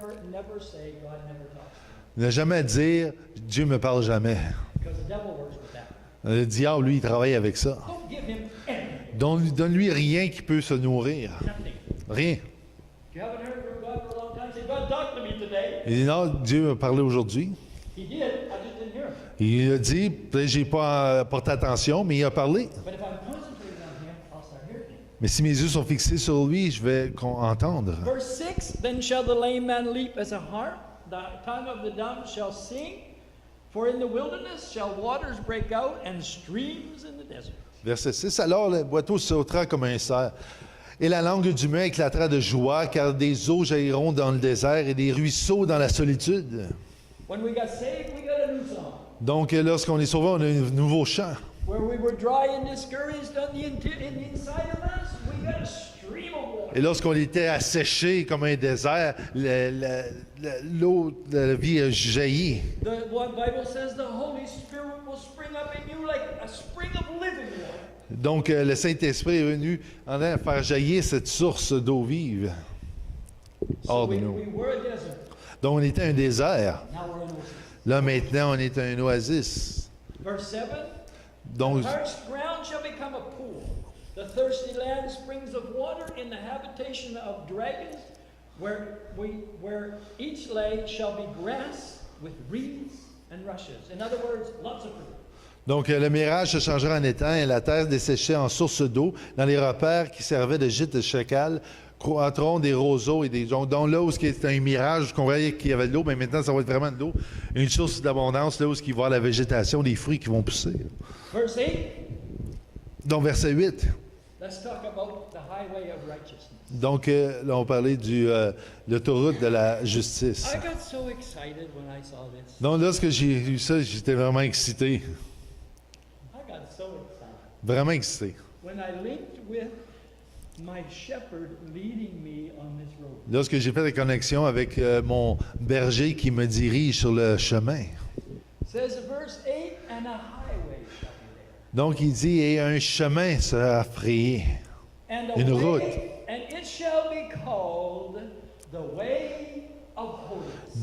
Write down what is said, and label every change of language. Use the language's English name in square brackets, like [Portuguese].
[English] Never say God never talks to you. [French] Ne jamais dire, Dieu me parle jamais. [English] Because the devil works with that. [French] Le diable, lui, il travaille avec ça. [English] Don't give him anything. [French] Donne-lui rien qui peut se nourrir. [English] Nothing. [French] Rien. [English] If you haven't heard from God for a long time, say, God, talk to me today. [French] Il dit, non, Dieu m'a parlé aujourd'hui. [English] He did, I just didn't hear him. [French] Il a dit, peut-être j'ai pas porté attention, mais il a parlé. [English] But if I'm concentrating on him, I'll start hearing him. [French] Mais si mes yeux sont fixés sur lui, je vais entendre. [English] Verse 6, then shall the lame man leap as a hart, the tongue of the dumb shall sing, for in the wilderness shall waters break out and streams in the desert. [French] Verset 6. Alors le boiteau sautera comme un cerf, et la langue du muet éclatera de joie, car des eaux jailliront dans le désert et des ruisseaux dans la solitude. [English] When we got saved, we got a new song. [French] Donc, lorsqu'on est sauvé, on a un nouveau chant. [English] Where we were dry and discouraged on the in the inside of us, we got a stream of water. [French] Et lorsqu'on était asséché comme un désert, l'eau de la vie a jailli. [English] The Bible says the Holy Spirit will spring up in you like a spring of living water. [French] Donc, le Saint-Esprit est venu en train de faire jaillir cette source d'eau vive hors de [English] we [French] nous. [English] were a desert. [French] Donc, on était un désert. [English] Now we're in oasis. [French] Là, maintenant, on est un oasis. [English] Verse 7. [French] Donc, [English] The parched ground shall become a pool. The thirsty land springs of water in the habitation of dragons, where each lay shall be grass with reeds and rushes. In other words, lots of fruit. [French] donc, le mirage se changera en étang et la terre desséchée en source d'eau. Dans les repères qui servaient de gîte de chacal, croîtront des roseaux et des... Donc, là où c'était un mirage, qu'on voyait qu'il y avait de l'eau, mais maintenant, ça va être vraiment de l'eau. Une source d'abondance, là où il va y avoir la végétation, des fruits qui vont pousser. [English] Verse 8. [French] Donc, verset 8. [English] Let's talk about the highway of righteousness. [French] Donc, là, on parlait de l'autoroute de la justice. [English] I got so excited when I saw this. [French] Donc, lorsque j'ai vu ça, j'étais vraiment excité. [English] I got so excited. [French] Vraiment excité. [English] When I linked with my shepherd leading me on this road. [French] Lorsque j'ai fait la connexion avec mon berger qui me dirige sur le chemin. [English] Says verse 8, and a highway shall be there. [French] Donc, il dit, et un chemin sera frayé. [English] And a [French] Une [English] way, [French] route. [English] and it shall be called the way of holiness.